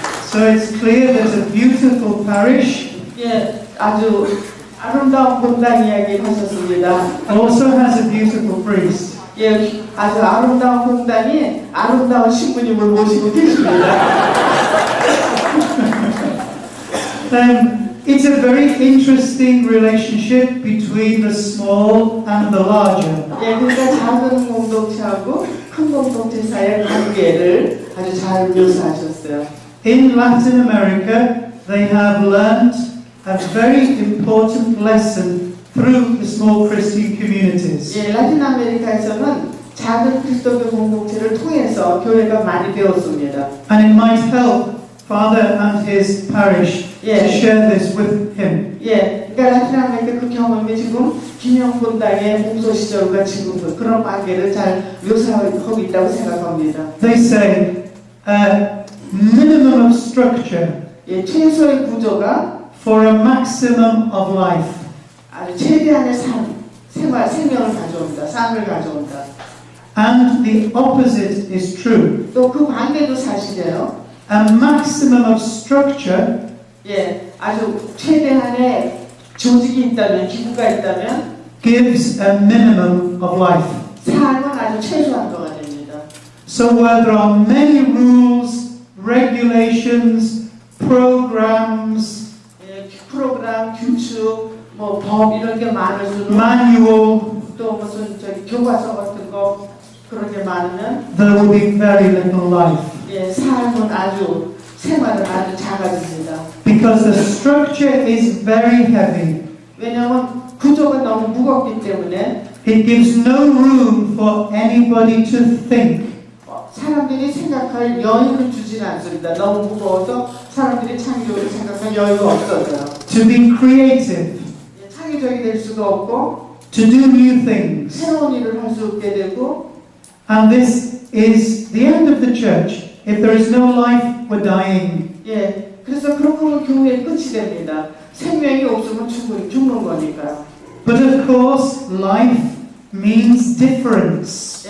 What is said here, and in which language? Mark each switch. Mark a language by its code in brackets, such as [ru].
[en] So it's clear there's a beautiful parish, [ko] 예, 아주 아름다운 본당 이야기를 하셨습니다. [en] also has a beautiful priest. [ko] 예, 아주 아름다운 본당이 아름다운 신부님을 모시고 계십니다. [en] It's a very interesting relationship between the small and the larger. [ko] 예, 그러니까 작은 공동체하고 큰 공동체 사이의 관계를 아주 잘 묘사하셨어요. [en] In Latin America, they have learned a very important lesson through the small Christian communities. [ko] 예, 라틴 아메리카에서는 작은 그리스도교 공동체를 통해서 교회가 많이 배웠습니다. [en] And it might help Father and his parish to share this with him. [ko] 예, 그러니까 라틴 아메리카 그 경험이 지금 김영 본당의 공소 시절과 지금 그런 관계를 잘 묘사하고 있다고 생각합니다. [en] They say minimum of structure [ko] 예, 최소의 구조가 [en] for a maximum of life. [ko] 아주 최대한의 생명을 가져온다, 삶을 가져온다. [en] And the opposite is true. [ko] 또 그 반대도 사실이에요. [en] A maximum of structure [ko] 예, 아주 최대한의 조직이 있다면, 기구가 있다면 [en] gives a minimum of life. [ko] 삶은 아주 최소한도가 됩니다. [en] So where there are many rules, regulations, programs, [ko] 예, 프로그램, 규칙, 뭐 법 이런 게 많을수록 [en] manual, [ko] 또 무슨 교과서 같은 거 그런 게 많으면 [en] there will be very little life. [ko] 예, 삶은 아주 생활은 아주 작아집니다. [en] Because the structure is very heavy. [ko] 왜냐하면 구조가 너무 무겁기 때문에 [en] It gives no room for anybody to think. [ko] 사람들이 생각할 여유를 주지는 않습니다. 너무 무거워서 사람들이 창의적으로 생각할 여유가 없어져요. [en] To be creative, [ko] 예, 창의적이 될 수도 없고 [en] to do new things. [ko] 새로운 일을 할 수 없게 되고 [en] And this is the end of the church. If there is no life, we're dying. [ko] 예, 그래서 그런 거는 교회의 끝이 됩니다. 생명이 없으면 죽는 거니까요. [en] But of course, life means difference.